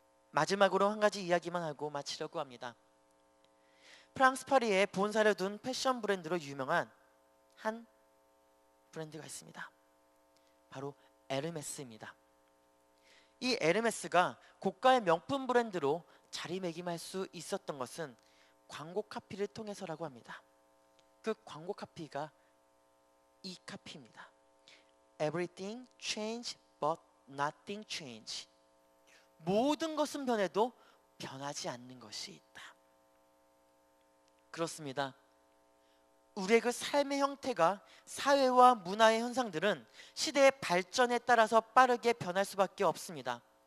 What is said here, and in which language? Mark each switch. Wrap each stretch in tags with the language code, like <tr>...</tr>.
<ko>마지막으로 한 가지 이야기만 하고 마치려고 합니다. 프랑스 파리에 본사를 둔 패션 브랜드로 유명한 한 브랜드가 있습니다. 바로 에르메스입니다. 이 에르메스가 고가의 명품 브랜드로 자리매김할 수 있었던 것은 광고 카피를 통해서라고 합니다. 그 광고 카피가 이 카피입니다.</ko> <en>Everything change but nothing change.</en> <ko>모든 것은 변해도 변하지 않는 것이 있다. 그렇습니다. 우리의 그 삶의 형태가 사회와 문화의 현상들은 시대의 발전에 따라서 빠르게 변할 수밖에 없습니다.</ko>